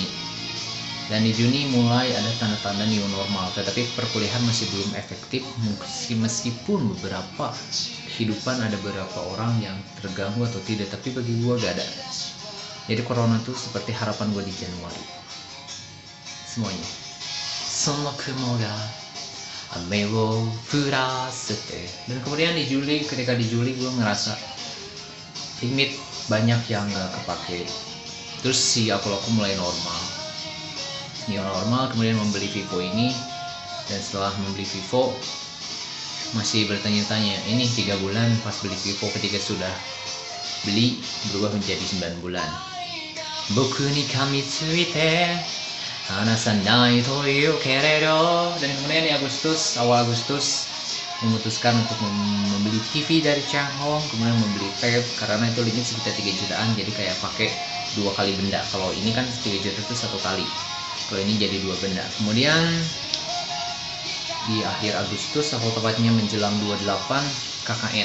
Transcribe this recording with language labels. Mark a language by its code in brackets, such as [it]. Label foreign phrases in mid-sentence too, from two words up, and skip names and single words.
[id] Dan di Juni mulai ada tanda-tanda [en] new normal, [id] tetapi perkuliahan masih belum efektif meskipun beberapa kehidupan ada beberapa orang yang terganggu atau tidak, tapi bagi gue gak ada. Jadi corona tuh seperti harapan gue di Januari. [ja] Semuanya. その雲が雨を降らせて. [id] Dan kemudian di Juli, ketika di Juli gue ngerasa limit banyak yang gak kepake. Terus si aku mulai normal. [en] New normal, [id] kemudian membeli Vivo ini. Dan setelah membeli Vivo masih bertanya-tanya, ini 3 bulan pas beli Vivo, ketika sudah beli berubah menjadi 9 bulan. [ja] 僕に噛み付いて離さないと言うけれど. [id] Dan kemudian di Agustus, awal Agustus memutuskan untuk membeli TV dari Changhong, kemudian membeli tab karena itu limit sekitar 3 jutaan, jadi kayak pakai 2 kali benda. Kalau ini kan 3 juta itu 1 kali, kalau ini jadi 2 benda. Kemudian di akhir Agustus atau tepatnya menjelang 28 KKN.